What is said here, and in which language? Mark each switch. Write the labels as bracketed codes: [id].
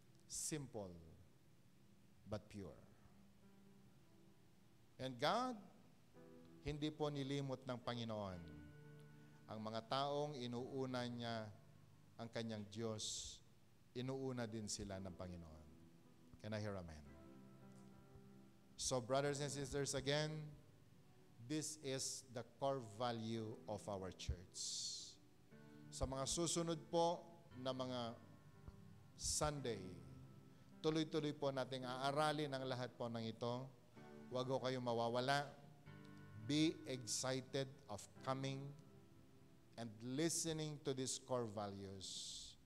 [en] Simple, but pure. [tl] And God, hindi po nilimot ng Panginoon ang mga taong inuuna niya ang kanyang Diyos, inuuna din sila ng Panginoon. [en] Can I hear amen? So brothers and sisters, again, this is the core value of our church. [tl] Sa mga susunod po na mga Sunday, tuloy-tuloy po nating aaralin ang lahat po ng ito. Huwag ko kayong mawawala. [en] Be excited of coming and listening to these core values.